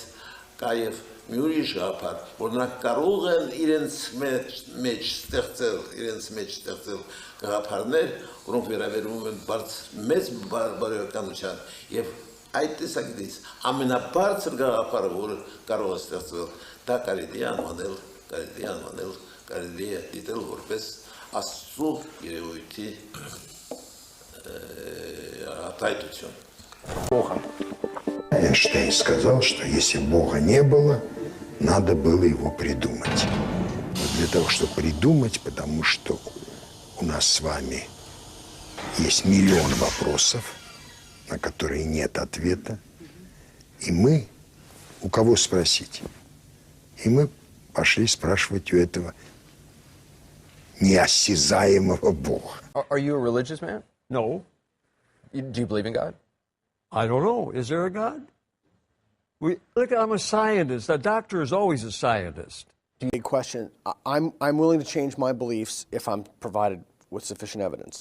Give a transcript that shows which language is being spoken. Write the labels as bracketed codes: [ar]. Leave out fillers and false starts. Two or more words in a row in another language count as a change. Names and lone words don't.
[hy] կա և մի ուրիշ գաղափար, որ նրանք կարող են իրենց մեջ ստեղծել գաղափարներ, որոնք վերաբերում են մեծ բարոյականության, և այդ տեսակետից ամենաբարձր գաղափարը, որը կարող է ստեղծվել, դա կարելի է անվանել, կարելի է դիտել որպես Աստծո երևույթի արտահայտություն։ [ru] Эйнштейн сказал, что если Бога не было, надо было его придумать. Для того, чтобы придумать, потому что у нас с вами есть миллион вопросов, на которые нет ответа, и мы, у кого спросить? И мы пошли спрашивать у этого неосязаемого Бога. [en] Are you a religious man? No. Do you believe in God? I don't know. Is there a God? Look, I'm a scientist. A doctor is always a scientist. A question. I'm willing to change my beliefs if I'm provided with sufficient evidence.